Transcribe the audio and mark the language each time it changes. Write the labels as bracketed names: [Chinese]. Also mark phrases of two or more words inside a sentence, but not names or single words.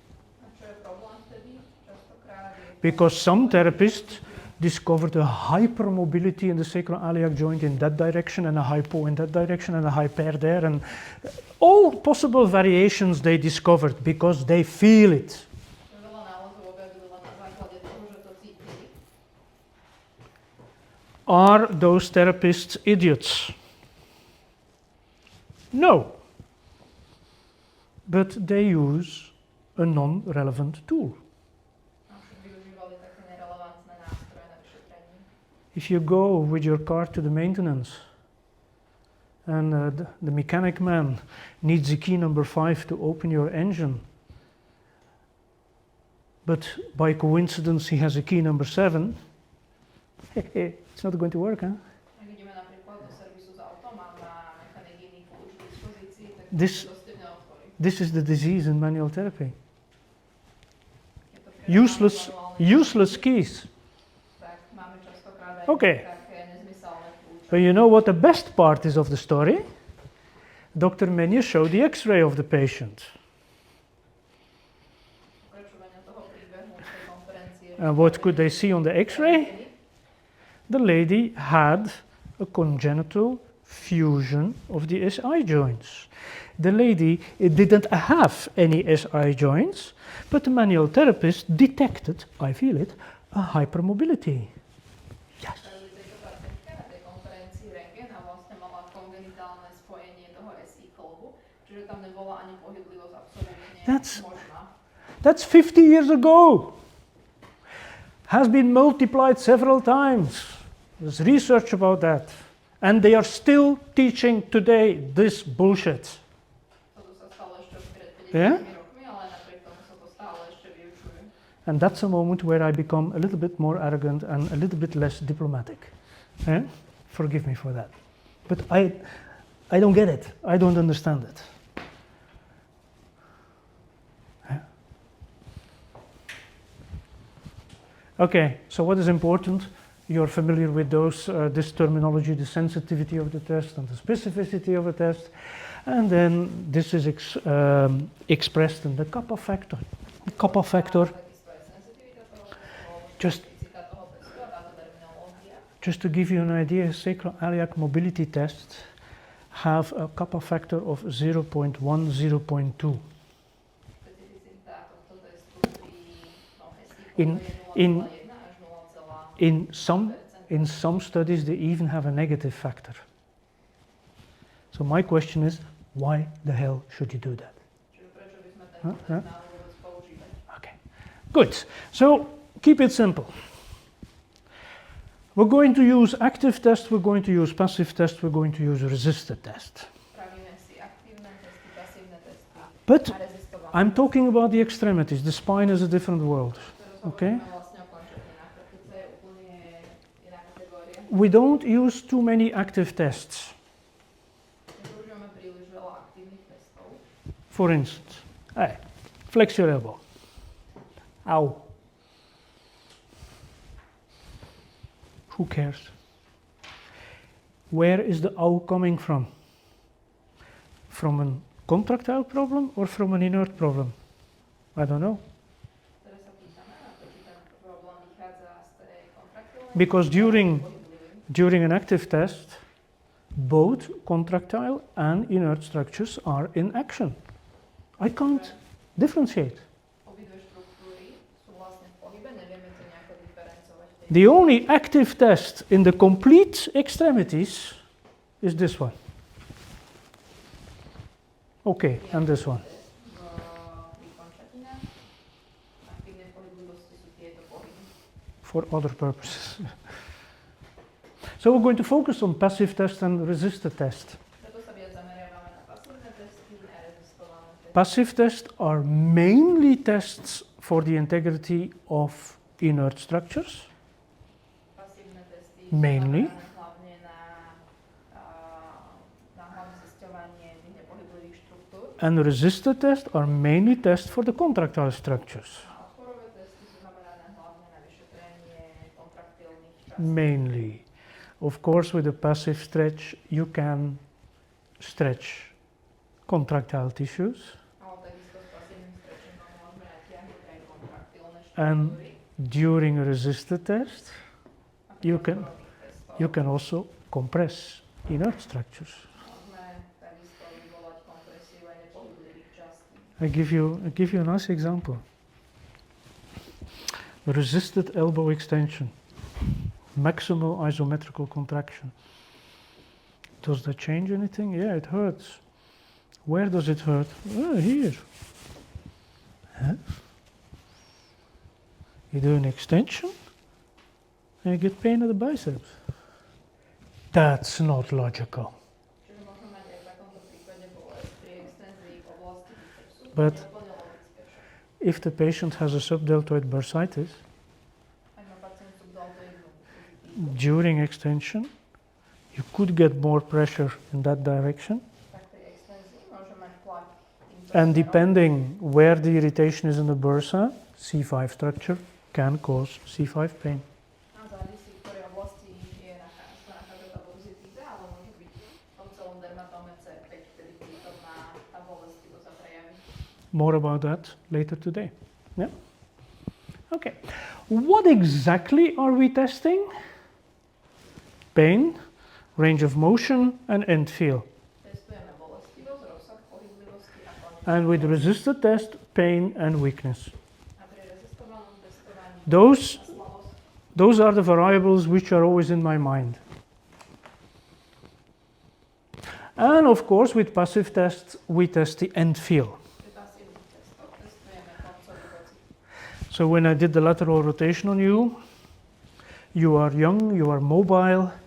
[English] Because some therapists discovered a hypermobility in the sacroiliac joint in that direction and a hypo in that direction and a hyper there and all possible variations they discovered because they feel it. [Slovak] Veľa nálezov objavili len na základe toho, že to cítili. [English] Are those therapists idiots? No. But they use a non-relevant tool. [Slovak] Avšak využívali také nerelevantné nástroje na vyšetrenie. [English] If you go with your car to the maintenance and the mechanic man needs the key number 5 to open your engine, but by coincidence he has a key number 7, it's not going to work, huh? [Slovak] Ak ideme napríklad do servisu s autom a má mechanik iný kľúč k dispozícii, tak [English] This- [Slovak] to s tým neotvorí. [English] This is the disease in manual therapy. [Slovak] Je to priamo [English] Useless, [Slovak] manuálne. [English] useless keys. [Slovak] Tak máme častokrát aj [English] Okay. [Slovak] také nezmyselné kľúče. [English] But you know what the best part is of the story? Dr. Menier showed the x-ray of the patient. [Slovak] Pokračovania toho príbehu tej konferencie. [English] And what could they see on the x-ray? The lady had a congenital fusion of the SI joints. The lady didn't have any SI joints, but the manual therapist detected, I feel it, a hypermobility. Yes. [Slovak] Spravili tejto pacientke na tej konferencii rentgen a vlastne mala kongenitálne spojenie toho SI klbu, čiže tam nebola ani pohyblivosť absolútne [English] That's- [Slovak] možná. [English] That's 50 years ago. Has been multiplied several times. There's research about that. And they are still teaching today this bullshit. [Slovak] Toto sa stalo ešte pred 50 [English] Yeah? [Slovak] rokmi, ale napriek tomu sa to stále ešte vyučuje. [English] And that's a moment where I become a little bit more arrogant and a little bit less diplomatic. Eh? Forgive me for that. But I don't get it. I don't understand it. Eh? Okay, so what is important? You're familiar with this terminology, the sensitivity of the test and the specificity of the test. And then this is expressed in the kappa factor. The kappa factor, [Slovak] Takisto aj senzitivita toho testu, [English] Just- [Slovak] špecifika toho testu a táto terminológia. [English] just to give you an idea, sacroiliac mobility tests have a kappa factor of 0.1, 0.2. [Slovak] Špecificita tohto testu pri tom SI [English] In- [Slovak] je [English] in- [Slovak] 0,1 až 0,5%. [English] In some studies, they even have a negative factor. So my question is, why the hell should you do that? [Slovak] Čiže prečo by sme tento [English] Huh? [Slovak] test [English] Huh? [Slovak] mali vôbec používať? [English] Okay, good. So keep it simple. We're going to use active test, we're going to use passive test, we're going to use resisted test. [Slovak] Spravíme si aktívne testy, pasívne testy [English] But [Slovak] a rezistované. [English] I'm talking about the extremities. The spine is a different world. [Slovak] Teraz [English] Okay. [Slovak] hovoríme vlastne o končatinách, pretože to je úplne iná kategória. [English] We don't use too many active tests. [Slovak] Nepoužívame príliš veľa aktívnych testov. [English] For instance, hey, flex your elbow. Ow. Who cares? Where is the ow coming from? From a contractile problem or from an inert problem? I don't know. [Slovak] Teraz sa pýtame na to, či ten problém vychádza z tej kontraktilnej [English] Because during [Slovak] pohyblivej. [English] an active test, both contractile and inert structures are in action. I can't differentiate. [Slovak] Obidve štruktúry sú vlastne v pohybe, nevieme to nejako diferencovať. v tej [English] The only active test in the complete extremities is this one. Okay, and this one. [Slovak] pri končatinách. Aktívnej pohyblivosti sú tieto pohyby. [English] For other purposes. So we're going to focus on passive test and resisted test. [Slovak] Preto sa viac zameriavame na pasívne testy a rezistované testy. [English] Passive tests are mainly tests for the integrity of inert structures, [Slovak] Pasívne testy sú [English] Mainly. [Slovak] zamerané hlavne na hlavne zisťovanie tých nepohyblivých štruktúr. [English] and resisted tests are mainly tests for the contractile structures. [Slovak] A odporové testy sú zamerané hlavne na vyšetrenie kontraktilných častí. [English] Mainly. Of course, with a passive stretch, you can stretch contractile tissues. [Slovak] Ale takisto s pasívnym stretchingom môžeme natiahnuť aj kontraktilné [English] And [Slovak] štruktúry. [English] during a resisted test, [Slovak] A [English] you [Slovak] pri [English] can- [Slovak] odporových testoch [English] you can also compress inert structures. [Slovak] môžeme takisto vyvolať kompresiu pohyblivých častí. [English] I give you a nice example. Resisted elbow extension, maximal isometrical contraction. Does that change anything? Yeah, it hurts. Where does it hurt? Oh, here. Huh? You do an extension and you get pain at the biceps. That's not logical. [Slovak] Čiže môžeme mať aj v takomto prípade bolesť pri extenzii v oblasti bicepsu. [English] But [Slovak] Nie je úplne logické však. [English] if the patient has a subdeltoid bursitis, [Slovak] Ak má pacient subdeltoidnú [English] during extension, you could get more pressure in that direction. [Slovak] tak pri extenzii môže mať tlak týmto [English] And [Slovak] smerom. [English] depending where the irritation is in the bursa, C5 structure can cause C5 pain. [Slovak] A závisí, v ktorej oblasti sa nachádza tá burzitíza, ale môže byť v tom celom dermatóme C5, vtedy prítomná tá bolestivosť a prejavy. [English] More about that later today. Yeah? Okay. What exactly are we testing? Pain, range of motion, and end feel. [Slovak] Testujeme bolestivosť, rozsah pohyblivosti a konečnosť. [English] And with resisted test, pain and weakness. [Slovak] A pri rezistovanom testovaní [English] Those, [Slovak] a slabosť. [English] those are the variables which are always in my mind. And of course, with passive tests, we test the end feel. [Slovak] Pri pasívnych testoch testujeme koncový pocit. [English] So when I did the lateral rotation on you, you are young, you are mobile.